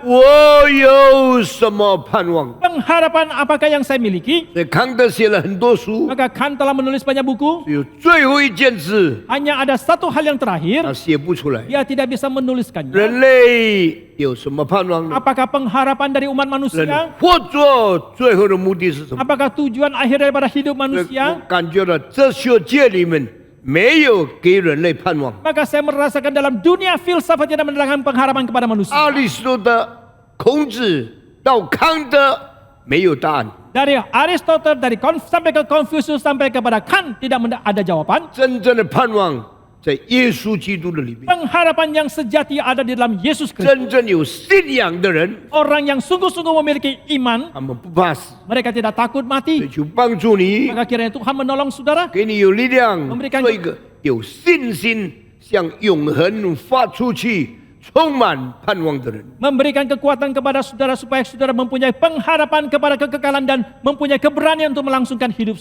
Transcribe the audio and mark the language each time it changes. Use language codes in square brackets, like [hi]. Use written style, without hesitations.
[zh] 我有什么盼望？ [id] pengharapan apakah yang saya miliki? [zh] 所以康德写了很多书， [id] Maka Kant telah menulis banyak buku. [zh] 只有最后一件事 [id] Hanya ada satu hal yang terakhir, [zh] 他写不出来。 [id] dia tidak bisa menuliskannya. [zh] 人类有什么盼望呢？ [id] Apakah pengharapan dari umat [zh] 人 [id] manusia? [zh] 活着最后的目的是什么？ [id] Apakah tujuan akhir daripada hidup [zh] 所以 [id] manusia? [zh] 我感觉到哲学界里面没有给人类盼望。 [id] Maka saya merasakan dalam dunia filsafat tidak mendatangkan pengharapan kepada manusia. [zh] 阿里士多德、孔子到康德没有答案。 [id] Dari Aristotle, sampai ke Confucius, sampai kepada Kant tidak ada jawaban. [zh] 真正的盼望在耶稣基督的里面。 [id] Pengharapan yang sejati ada di dalam Yesus Kristus. [zh] 真正有信仰的人， [id] Orang yang sungguh-sungguh memiliki iman, [zh] 他们不怕死， [id] mereka tidak takut [zh] 所以就帮助你， [id] Maka kiranya Tuhan menolong saudara, [zh] 给你有力量， [id] Memberikan 做一个有信心向永恒发出去、充满盼望的人。 memberikan kekuatan kepada saudara supaya saudara mempunyai pengharapan kepada kekekalan dan mempunyai keberanian untuk melangsungkan hidup